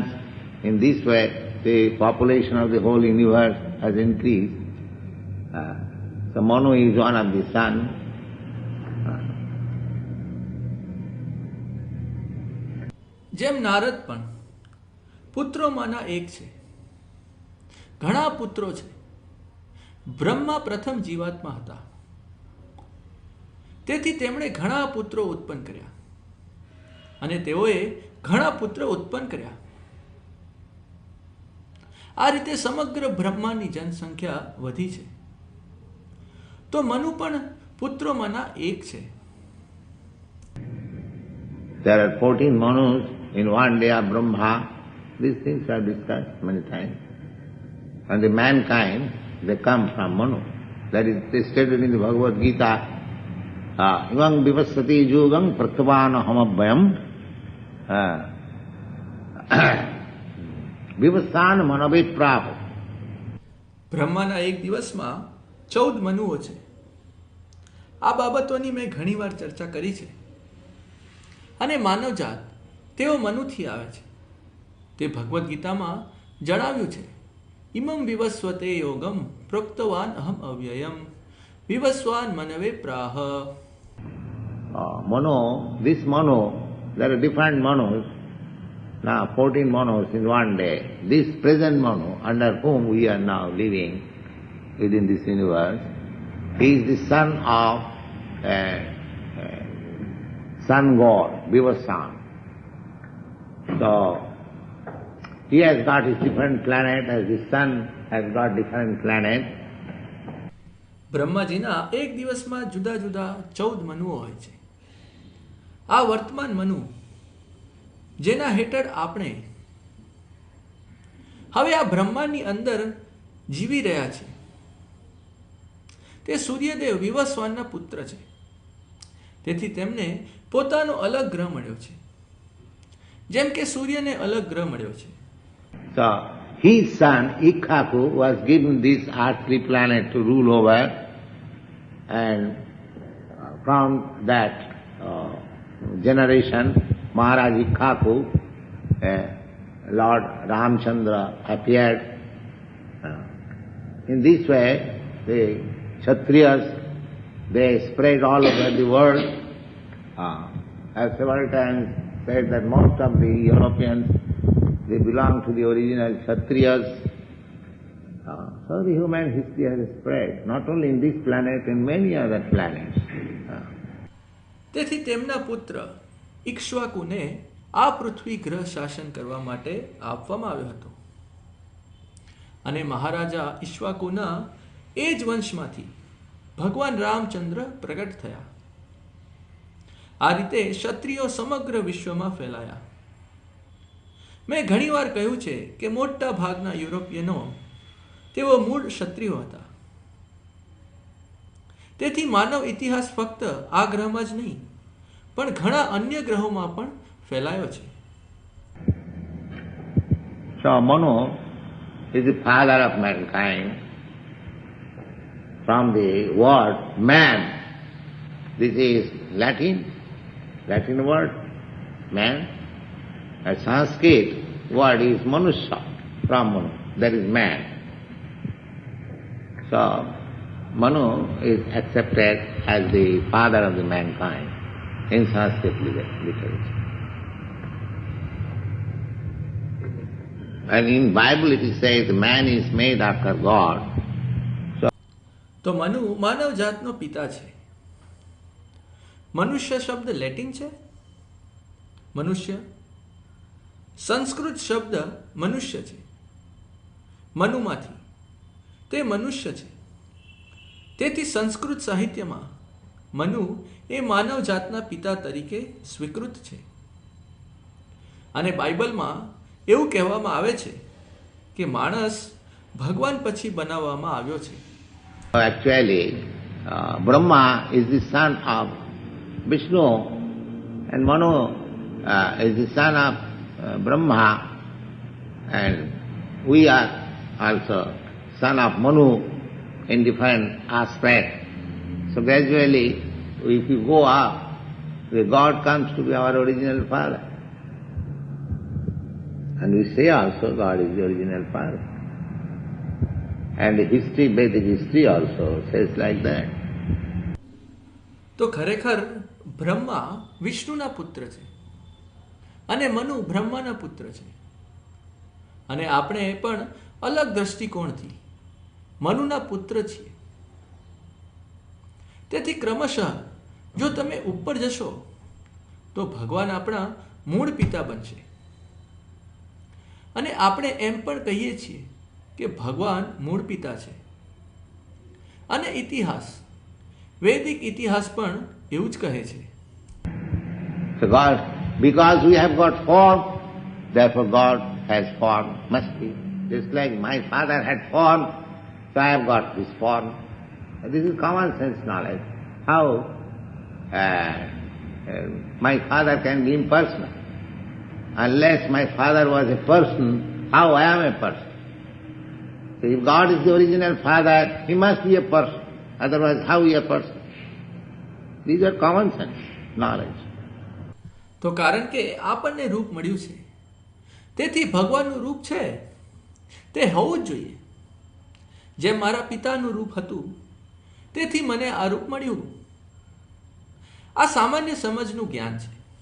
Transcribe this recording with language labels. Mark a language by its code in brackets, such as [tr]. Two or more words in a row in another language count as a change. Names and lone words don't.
[en] In this way, the population of the whole universe has increased. So Manu is one of the sons. [gu] જેમ નારદ પણ પુત્રોમાંના એક છે. ઘણા પુત્રો છે. બ્રહ્મા પ્રથમ જીવાત્મા હતા, તેથી તેમણે ઘણા પુત્રો ઉત્પન્ન કર્યા અને તેઓએ ઘણા પુત્રો ઉત્પન્ન કર્યા. આ રીતે સમગ્ર બ્રહ્માંડની જનસંખ્યા વધી છે. તો મનુ પણ પુત્રોમાંના એક છે. [en] There are 14 Manus in one day of Brahma. These things are discussed many times. And the mankind, they come from Manu. That is stated in the Bhagavad Gita. [sa] इवं विवस्सति युगं प्रत्वन हमभ्यं विवस्सन मनविप्रव. [gu] બ્રહ્માના એક દિવસમાં 14 મનુઓ છે. આ બાબતોની મેં ઘણીવાર ચર્ચા કરી છે. અને માનવજાત તેઓ મનુથી આવે છે. તે ભગવદ્ ગીતામાં જણાવ્યું છે. [sa] ઇમમ વિવસ્વતે યોગમ પ્રોક્તવાન અહમ અવ્યયમ વિવસ્વાન મનવે પ્રાહ. [en] This Manu, there are different Manus. Now 14 Manus in one day. This present Manu, under whom we are now living within this universe, he is the son of sun god, Vivasan. So, he has got his different planet as the sun has got different planet. [gu] બ્રહ્માજીના એક દિવસમાં જુદા જુદા 14 મનુઓ હોય છે. આ વર્તમાન મનુ જેના હેઠળ આપણે હવે આ બ્રહ્માંડની અંદર જીવી રહ્યા છે તે સૂર્યદેવ વિવસ્વાનના પુત્ર છે. તેથી તેમને પોતાનો અલગ ગ્રહ મળ્યો છે, જેમ કે સૂર્યને અલગ ગ્રહ મળ્યો છે. [en] So, his son Ikkaku was given this earthly planet to rule over, and from that generation, Maharaj Ikkaku, Lord Ramchandra appeared. In this way, the Kshatriyas, they spread all over the world. I have several times said that most of the Europeans, they belong to the original Kshatriyas. So the human history has spread, not only in this planet, in many other planets. [gu] તેથી તેમના પુત્ર ઇક્ષ્વાકુને આ પૃથ્વી ગ્રહ શાસન કરવા માટે આપવામાં આવ્યો હતો અને મહારાજા ઇક્ષ્વાકુના એ જ વંશમાંથી ભગવાન રામચંદ્ર પ્રગટ થયા. આ રીતે ક્ષત્રિયો સમગ્ર વિશ્વમાં ફેલાયા. મેં ઘણીવાર કહ્યું છે કે મોટા ભાગના યુરોપિયનો તેઓ મૂળ ક્ષત્રિયો હતા. તેથી માનવ ઇતિહાસ ફક્ત આ ગ્રહમાં જ નહીં પણ ઘણા અન્ય ગ્રહોમાં પણ ફેલાયો છે. [en] So Manu is the father of mankind. From the word man, this is Latin word, man. A Sanskrit word is Manusya, from Manu, that is man. So Manu is accepted as the father of the mankind in Sanskrit literature. And in Bible it is said man is made after God. [gu] તો મનુ માનવ જાતનો પિતા છે. મનુષ્ય શબ્દ લેટિન છે. મનુષ્ય સંસ્કૃત શબ્દ મનુષ્ય છે. મનુમાંથી તે મનુષ્ય છે. તેથી સંસ્કૃત સાહિત્યમાં મનુ એ માનવ જાતના પિતા તરીકે સ્વીકૃત છે. અને બાઇબલમાં એવું કહેવામાં આવે છે કે માણસ ભગવાન પછી બનાવવામાં આવ્યો છે. [en] Actually, Brahma is the son of Vishnu and Manu is the son of Brahma, and we are also son of Manu in different aspects. So gradually, if you go up, the God comes to be our original father. And we say also God is the original father. And the history, Vedic history also says like that. [gu] તો ખરેખર બ્રહ્મા વિષ્ણુના પુત્ર છે અને મનુ બ્રહ્માના પુત્ર છે. અને આપણે પણ અલગ દ્રષ્ટિકોણથી મનુના પુત્ર છીએ. તેથી ક્રમશઃ જો તમે ઉપર જશો તો ભગવાન આપણા મૂળ પિતા બનશે. અને આપણે એમ પણ કહીએ છીએ કે ભગવાન મૂળ પિતા છે. અને ઇતિહાસ વૈદિક ઇતિહાસ પણ એવું જ કહે છે. [en] So God, because we have got form, therefore God has form, must be. Just like my father had form, so I have got this form. This is common sense knowledge. How my father can be impersonal. Unless my father was a person, how I am a person? So if God is the original father, he must be a person. Otherwise, how is he a person? These are common sense knowledge. [gu] તો કારણ કે આપણને રૂપ મળ્યું છે તેથી ભગવાનનું રૂપ છે તે હોવું જ જોઈએ. જેમ મારા પિતાનું રૂપ હતું તેથી મને આ રૂપ મળ્યું. આ સામાન્ય સમજનું જ્ઞાન છે.